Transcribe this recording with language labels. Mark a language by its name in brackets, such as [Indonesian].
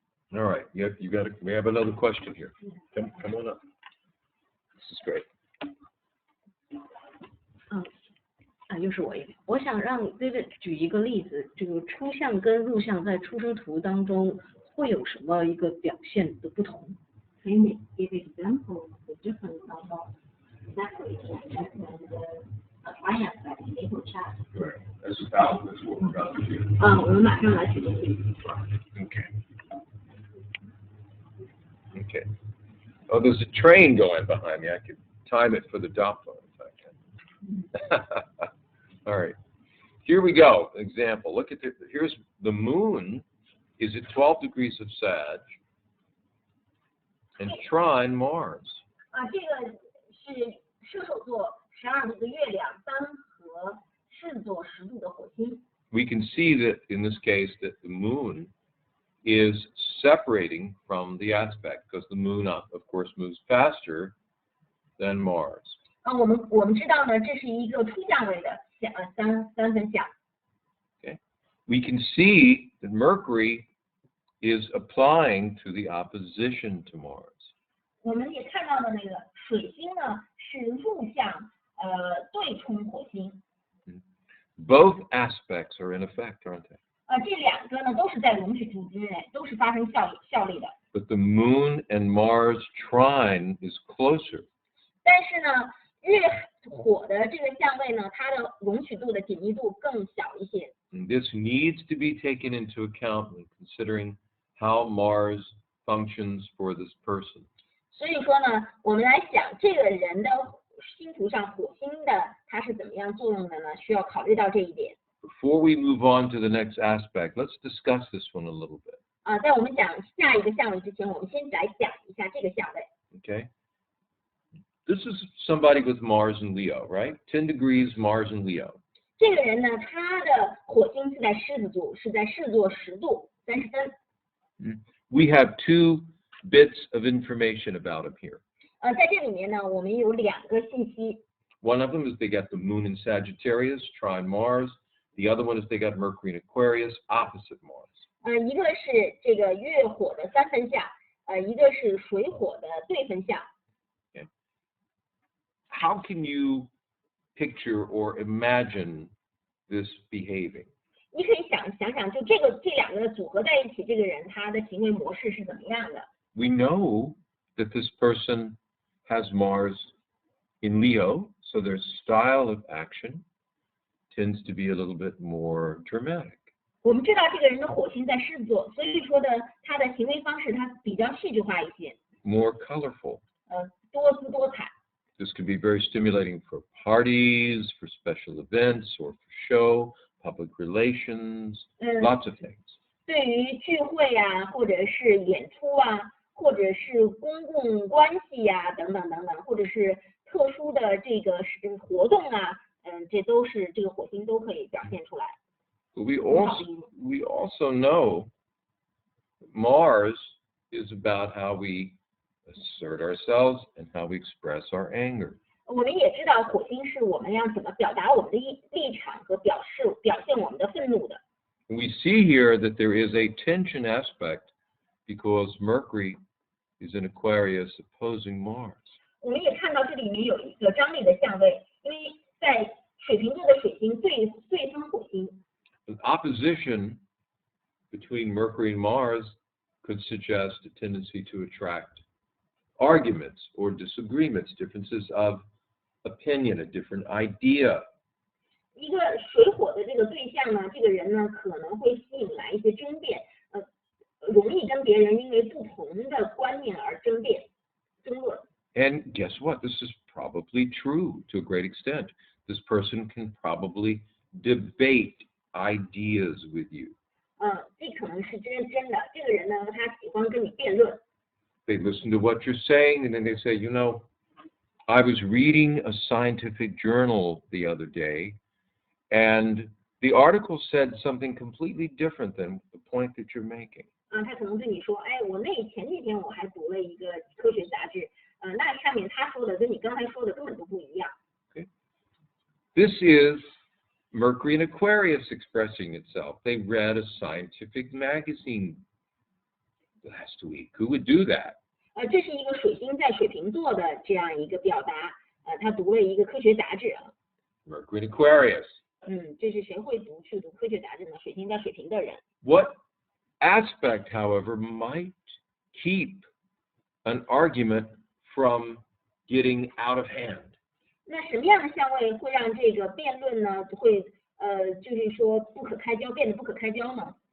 [English] All right, we have another question here. Come on up. This is great. [Chinese] 又是我一个，我想让这个举一个例子，这个初相跟入相在出生图当中会有什么一个表现的不同？ [English] Can you give example of the difference of separate and triaspect in natal chart? Right. That's what we're about to do. [Chinese] 我们马上来举个例子。 [English] Okay. Okay. Oh, there's a train going behind me. I could time it for the dot phone if I can. All right. Here we go. Example. Look at here's the moon is at 12 degrees of Sag and trine Mars. [Chinese] 这个是射手座12度的月亮单和狮子座10度的火星。 [English] We can see that in this case that the moon is separating from the aspect because the moon, of course, moves faster than Mars. [Chinese] 我们知道呢，这是一个初相位的三分相。 [English] Okay. We can see that Mercury is applying to the opposition to Mars. [Chinese] 我们也看到的那个水星呢是入相对冲火星。 [English] Both aspects are in effect, aren't they? [Chinese] 这两个呢都是在容许度之内，都是发生效力的。 [English] But the moon and Mars trine is closer. [Chinese] 但是呢，越火的这个相位呢，它的容许度的紧密度更小一些。 [English] And this needs to be taken into account when considering how Mars functions for this person. [Chinese] 所以说呢，我们来想这个人的星图上火星的它是怎么样作用的呢？需要考虑到这一点。 [English] Before we move on to the next aspect, let's discuss this one a little bit. [Chinese] 在我们讲下一个相位之前，我们先来讲一下这个相位。 [English] Okay. This is somebody with Mars and Leo, right? 10 degrees Mars and Leo. [Chinese] 这个人呢，他的火星是在狮子座，是在狮子座10度33。 [English] We have two bits of information about him here. [Chinese] 在这里面呢，我们有2个信息。 [English] One of them is they got the moon in Sagittarius, trine Mars. The other one is they got Mercury in Aquarius, opposite Mars. [Chinese] 一个是这个月火的三分相，一个是水火的对分相。 [English] Okay. How can you picture or imagine this behaving? [Chinese] 你可以想想，就这2个组合在一起，这个人他的行为模式是怎么样的？ [English] We know that this person has Mars in Leo, so their style of action tends to be a little bit more dramatic. [Chinese] 我们知道这个人的火星在狮子座，所以说呢，他的行为方式他比较戏剧化一些。 [English] More colorful. [Chinese] 多姿多彩。 [English] This can be very stimulating for parties, for special events, or for show, public relations, lots of things. [Chinese] 对于聚会啊，或者是演出啊，或者是公共关系呀、等等等等，或者是特殊的这个活动啊，这都是这个火星都可以表现出来。 [English] But we also know Mars is about how we assert ourselves and how we express our anger. [Chinese] 我们也知道火星是我们要怎么表达我们的立场和表现我们的愤怒的。 [English] We see here that there is a tension aspect because Mercury is in Aquarius opposing Mars. [Chinese] 我们也看到这里面有一个张力的相位，因为在水瓶座的水星对分火星。 [English] The opposition between Mercury and Mars could suggest a tendency to attract arguments or disagreements, differences of opinion, a different idea. [Chinese] 一个水火的这个对象呢，这个人呢可能会吸引来一些争辩，容易跟别人因为不同的观念而争论。 [English] And guess what? This is probably true to a great extent. This person can probably debate ideas with you. [Chinese] 这可能是真的。这个人呢，他喜欢跟你辩论。 [English] They listen to what you're saying, and then they say, you know, I was reading a scientific journal the other day, and the article said something completely different than the point that you're making. [Chinese] 他可能对你说，我前几天我还读了一个科学杂志，那上面他说的跟你刚才说的根本都不一样。 [English] Okay. This is Mercury in Aquarius expressing itself. They read a scientific magazine last week. Who would do that? [Chinese] 这是一个水星在水瓶座的这样一个表达，他读了一个科学杂志。 [English] Mercury in Aquarius. [Chinese] 这是谁会去读科学杂志呢？水星在水瓶的人。 [English] What aspect, however, might keep an argument from getting out of hand? [Chinese] 那什么样的相位会让这个辩论呢会就是说不可开交，变得不可开交呢？